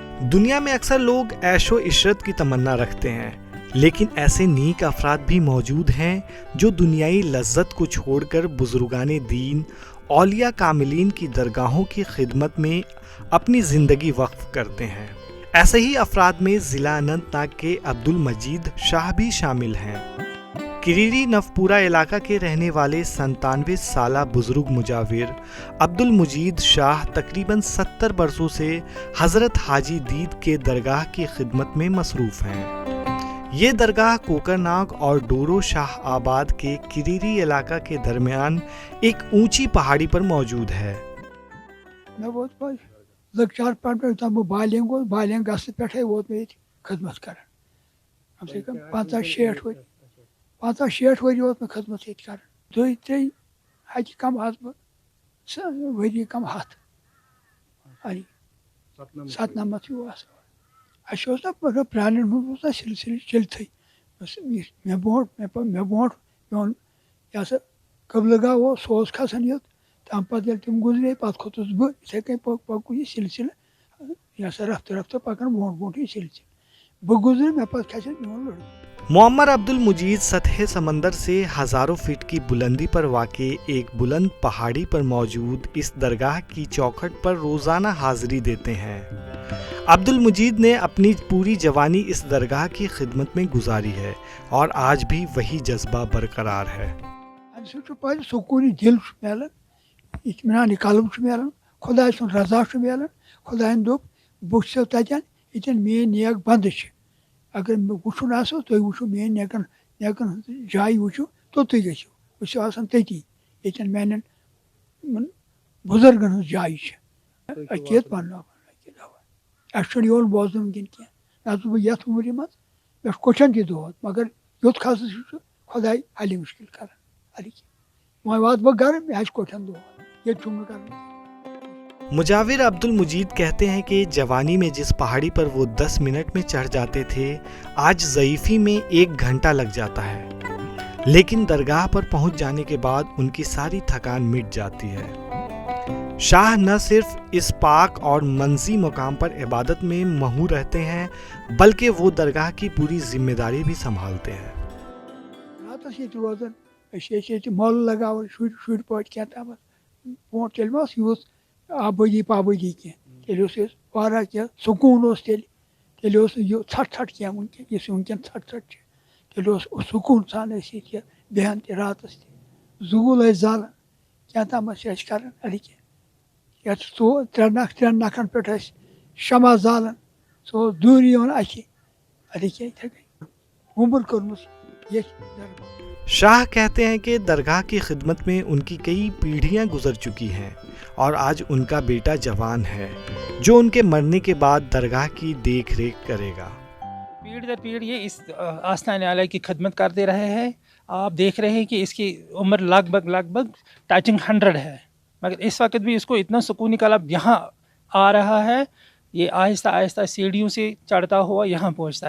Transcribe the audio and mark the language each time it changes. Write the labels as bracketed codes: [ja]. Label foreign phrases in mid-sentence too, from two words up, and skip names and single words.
[ur] دنیا میں اکثر لوگ عیش و عشرت کی تمنا رکھتے ہیں، لیکن ایسے نیک افراد بھی موجود ہیں جو دنیائی لذت کو چھوڑ کر بزرگان دین، اولیاء کاملین کی درگاہوں کی خدمت میں اپنی زندگی وقف کرتے ہیں۔ ایسے ہی افراد میں ضلع اننت ناگ کے عبد المجید شاہ بھی شامل ہیں۔ کریری نوپورہ علاقہ کے رہنے والے 97 سالہ بزرگ مجاور عبد المجید شاہ تقریباً 70 برسوں سے حضرت حاجی دید کے درگاہ کی خدمت میں مصروف ہیں۔ یہ درگاہ کوکرناگ اور ڈورو شاہ آباد کے کریری علاقہ کے درمیان ایک اونچی پہاڑی پر موجود ہے۔ [ks] بالینگ گھنس پہ ووت میں خدمت کران، [ur] کم سے کم [ks] 50-60 ؤری 50-60 ؤری ووت میں خدمت یہ کران۔ دۄیہِ ترٛیٚیہِ ہَتہِ کم آس بہٕ ؤری کم 100 97 ہیوٗ آسان۔ اَسہِ اوس نا پرٛانٮ۪ن ہُنٛد اوس نا سِلسِلہٕ چلتھٕے، مےٚ برونٛٹھ میون یہِ ہسا قبلہٕ گاہ اوس، سُہ اوس کھسان یوٚت، تَمہِ پتہٕ ییٚلہِ تِم گُزرے پتہٕ کھوٚتُس بہٕ، یِتھَے کٔنۍ پوٚک یہِ سِلسِلہٕ، یہِ ہسا رفتہٕ پکان برونٛٹھ یہِ سِلسِلہٕ۔ بہٕ گُزرے مےٚ پتہٕ کھسان میون لڑکہٕ۔ [ur] معمر عبد المجید سطح سمندر سے ہزاروں فٹ کی بلندی پر واقع ایک بلند پہاڑی پر موجود اس درگاہ کی چوکھٹ پر روزانہ حاضری دیتے ہیں۔ عبد المجید نے اپنی پوری جوانی اس درگاہ کی خدمت میں گزاری ہے اور آج بھی وہی جذبہ برقرار ہے۔ [ks] سکون دل ملان، اطمینان قلب ملان، خدائے سن رضا ملان۔ خدائن دوٚپ بہٕ چھُسو تتٮ۪ن ییٚتٮ۪ن میٲنۍ نیک بندٕ چھِ۔ اگر وٕچھُن آسو تُہۍ وٕچھِو میٲنۍ نیکن ہٕنٛز جایہِ وٕچھِو توٚتُے گٔژھِو، بہٕ چھُس آسان تٔتی ییٚتٮ۪ن میانٮ۪ن بُزرگن ہٕنٛز جایہِ چھِ۔ عقیٖد پنُن اَسہِ چھُنہٕ یِوان بوزنہٕ وٕنکٮ۪ن کینٛہہ، نتہٕ بہٕ یتھ عُمرِ منٛز مےٚ چھُ کوٚٹھٮ۪ن تہِ دود، مگر یوٚت کھسنہٕ چھُ خۄداے حلہِ مُشکل کران۔ وۄنۍ واتہٕ بہٕ گرٕ مےٚ آسہِ کوٚٹھٮ۪ن دود، ییٚتہِ چھُم نہٕ کران۔ [ur] مجاور عبد المجید کہتے ہیں کہ جوانی میں جس پہاڑی پر وہ 10 منٹ میں چڑھ جاتے تھے، آج ضعیفی میں 1 گھنٹہ لگ جاتا ہے، لیکن درگاہ پر پہنچ جانے کے بعد ان کی ساری تھکان مٹ جاتی ہے۔ شاہ نہ صرف اس پاک اور منزی مقام پر عبادت میں مہو رہتے ہیں، بلکہ وہ درگاہ کی پوری ذمہ داری بھی سنبھالتے ہیں۔ [ks] راتس یہ روزان مول لگاوان شُرۍ پٲٹھۍ کینٛہہ تامَتھ، برونٛٹھ تیٚلہِ ما اوس یوٗت آبٲدی پابٲدی کینٛہہ، تیٚلہِ اوس اَسہِ واریاہ کینٛہہ سکوٗن اوس تیٚلہِ اوس نہٕ یہِ ژھٹھ کینٛہہ وٕنکٮ۪ن یُس وٕنکٮ۪ن ژھٹھ چھِ، تیٚلہِ اوس سکوٗن سان ٲسۍ ییٚتہِ بیٚہن تہِ راتس تہِ، زوٗل ٲسۍ زالان، کینٛہہ تامَتھ چھِ أسۍ کران اَدٕ یَتھ 3 نکھن پٮ۪ٹھ ٲسۍ شمع زالان، سُہ اوس دوٗرِ یِوان اَتھِ، اَدٕ کیٛاہ یِتھَے کٔنۍ عُمر کٔرمٕژ ییٚتھۍ۔ [ur] شاہ کہتے ہیں کہ درگاہ کی خدمت میں ان کی کئی پیڑھیاں گزر چکی ہیں اور آج ان کا بیٹا جوان ہے جو ان کے مرنے کے بعد درگاہ کی دیکھ ریکھ کرے گا۔ پیڑھی در پیڑھی یہ اس آستان عالیہ کی خدمت کرتے رہے ہیں۔ آپ دیکھ رہے ہیں کہ اس کی عمر لگ بھگ ٹچنگ 100 ہے، مگر اس وقت بھی اس کو اتنا سکون نکالا یہاں آ رہا ہے، یہ آہستہ آہستہ سیڑھیوں سے چڑھتا ہوا یہاں پہنچتا ہے۔